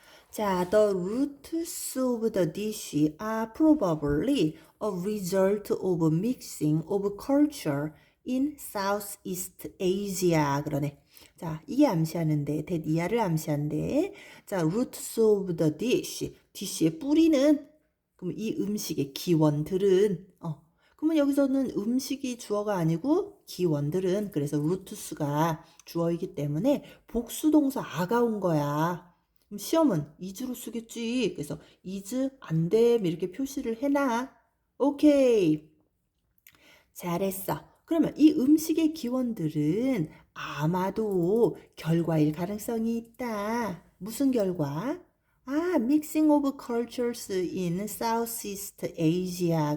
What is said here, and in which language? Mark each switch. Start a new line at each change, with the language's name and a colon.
English: 자, the roots of the dish are probably a result of mixing of culture in Southeast Asia.
Korean: 그러네. 자, 이게 암시하는데, that 이하를 암시하는데, 자,
English: roots of the dish.
Korean: dish의 뿌리는, 그럼 이 음식의 기원들은, 그러면 여기서는 음식이 주어가 아니고 기원들은, 그래서 roots가 주어이기 때문에 복수동사 아가 온 거야. 그럼 시험은 is로 쓰겠지. 그래서 is 안 돼. 이렇게 표시를 해놔. 오케이. 잘했어. 그러면 이 음식의 기원들은 아마도 결과일 가능성이 있다. 무슨 결과?
English: mixing of cultures in Southeast Asia.